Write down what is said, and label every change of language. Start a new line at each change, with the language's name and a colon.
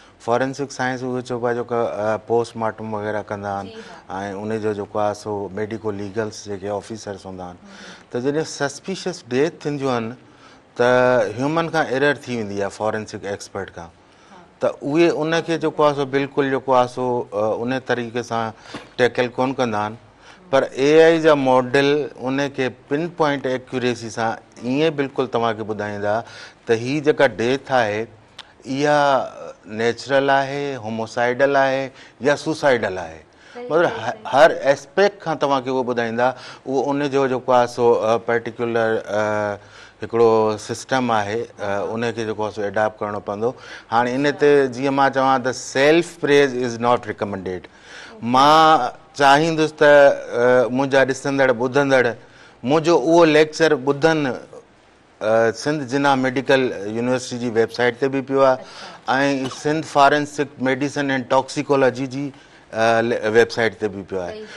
Sindhi: Forensic science उहे चइबो आहे जेको पोस्टमार्टम वग़ैरह कंदा आहिनि, ऐं उन जो जेको आहे सो मेडिको लीगल्स जेके ऑफिसर्स हूंदा आहिनि, त जॾहिं सस्पिशियस डेथ थींदियूं आहिनि त ह्यूमन खां एरर थी वेंदी आहे फॉरेंसिक एक्सपर्ट खां, त उहे उनखे जेको आहे सो बिल्कुलु जेको आहे सो उन तरीक़े सां टैकल कोन कंदा आहिनि। पर AI जा मॉडल उनखे पिन पॉइंट एक्यूरेसी सां ईअं बिल्कुलु तव्हांखे ॿुधाईंदा त हीअ जेका डेथ आहे इहा नेचुरल आहे, होमोसाइडल आहे या सुसाइडल आहे। मतिलबु हर एस्पेक्ट खां तव्हांखे उहो ॿुधाईंदा। उहो उनजो जेको आहे सो पर्टिकुलर हिकिड़ो सिस्टम आहे, उनखे जेको आहे सो एडॉप्ट करिणो पवंदो। हाणे इन ते जीअं मां चवां त
English: Self praise is not recommended.
Sindhi: मां चाहींदुसि त मुंहिंजा ॾिसंदड़ ॿुधंदड़ मुंहिंजो उहो लेक्चर ॿुधनि। सिंध जिना मेडिकल यूनिवर्सिटी जी वेबसाइट ते बि पियो आहे, ऐं Sindh forensic medicine and toxicology ji website ते बि पियो आहे।